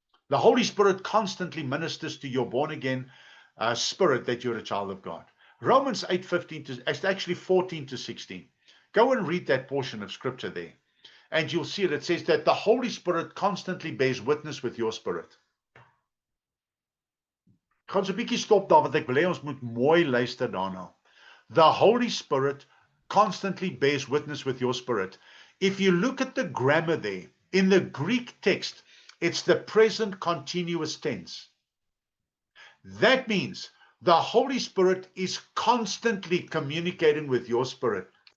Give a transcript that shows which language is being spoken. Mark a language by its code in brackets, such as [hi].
[en] The Holy Spirit constantly ministers to your born-again spirit that you're a child of God. Romans 8:15 to, it's actually 14 to 16. Go and read that portion of scripture there, and you'll see it. It says that the Holy Spirit constantly bears witness with your spirit. [af] Ek gaan so 'n bietjie stop daar, want ek wil hê ons moet mooi luister daarna. [en] The Holy Spirit constantly bears witness with your spirit. If you look at the grammar there, in the Greek text, it's the present continuous tense. That means the Holy Spirit is constantly communicating with your spirit.